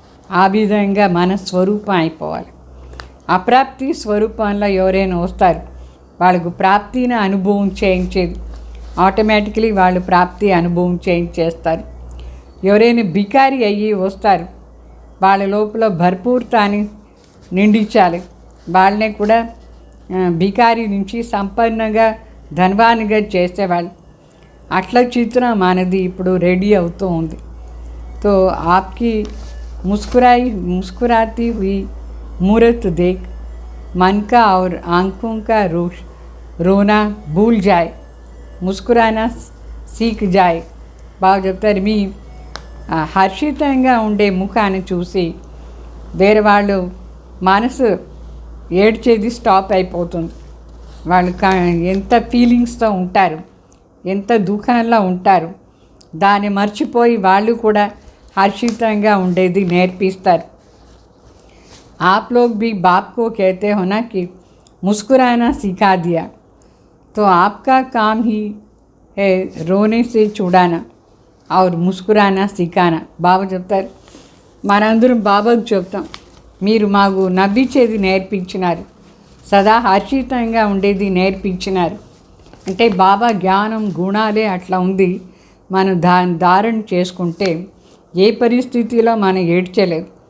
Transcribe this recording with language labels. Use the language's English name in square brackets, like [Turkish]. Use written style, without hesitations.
[Telugu] ఆ విధంగా మన స్వరూపం అయిపోవాలి. అప్రాప్తి స్వరూపంలో ఎవరైనా వస్తారు, వాళ్ళకు ప్రాప్తిని అనుభవం చేయించేది ఆటోమేటికలీ వాళ్ళు ప్రాప్తి అనుభవం చేయించేస్తారు. ఎవరైనా బికారి అయ్యి వస్తారు, వాళ్ళ లోపల భర్పూర్తాన్ని నిండించాలి. వాళ్ళని కూడా భికారి నుంచి సంపన్నంగా ధనవానిగా చేసేవాళ్ళు. అట్లా చిత్రం మనది ఇప్పుడు రెడీ అవుతూ ఉంది. [Hindi] तो आपकी मुस्कुराती हुई मूर्त देख मन का और आँखों का रोना भूल जाए, मुस्कुराना सीख जाए. [Telugu] బాగా చెప్తారు. మీ హర్షితంగా ఉండే ముఖాన్ని చూసి వేరే వాళ్ళు మనసు ఏడ్చేది స్టాప్ అయిపోతుంది. వాళ్ళు ఎంత ఫీలింగ్స్తో ఉంటారు, ఎంత దుఃఖంలో ఉంటారు, దాన్ని మర్చిపోయి వాళ్ళు కూడా हर्षितंगा ఉండేది నేర్పిస్తారు. [Hindi] आप लोग भी बाप को कहते हो ना कि मुस्कुराना सिखा दिया, तो आपका काम ही है रोने से छुड़ाना और मुस्कुराना सिखाना. [Telugu] బాబా చెప్తారు, మనందరం బాబాకు చెప్తాం, మీరు మాకు నవ్వించేది నేర్పించినారు, సదా హర్షితంగా ఉండేది నేర్పించినారు. అంటే బాబా జ్ఞానం గుణాలే అట్లా ఉంది. మనం దాన్ని ధారణ చేసుకుంటే ఏ పరిస్థితిలో మనం ఏడ్చలేదు.